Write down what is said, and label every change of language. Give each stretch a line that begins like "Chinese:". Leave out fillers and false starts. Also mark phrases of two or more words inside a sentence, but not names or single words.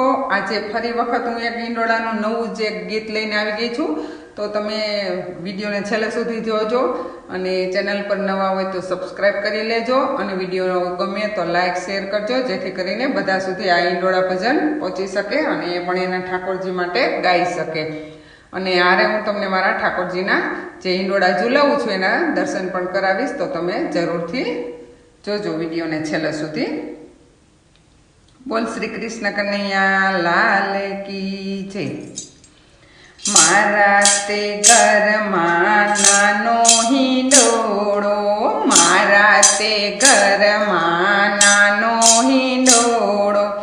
Gujarati: આજે ફરી વખત હું એક ઈંડોળાનું નવું જે ગીત લઈને આવી ગઈ છું, તો તમે વિડીયોને છેલ્લે સુધી જોજો અને ચેનલ પર નવા હોય તો સબસ્ક્રાઈબ કરી લેજો અને વિડીયો ગમે તો લાઈક શેર કરજો, જેથી કરીને બધા સુધી આ ઈંડોળા ભજન પહોંચી શકે અને એ પણ એના ઠાકોરજી માટે ગાઈ શકે। અને આરે હું તમને મારા ઠાકોરજીના જે ઈંડોળા ઝુલાવું છું એના દર્શન પણ કરાવીશ, તો તમે જરૂરથી જોજો વિડીયોને છેલ્લે સુધી।
Hindi: बोल श्री कृष्ण कन्हैया लाल की जय।
Gujarati: મારા તે ઘર મેં નાનો હિંડોળો, મારા તે ઘર મેં નાનો હિંડોળો,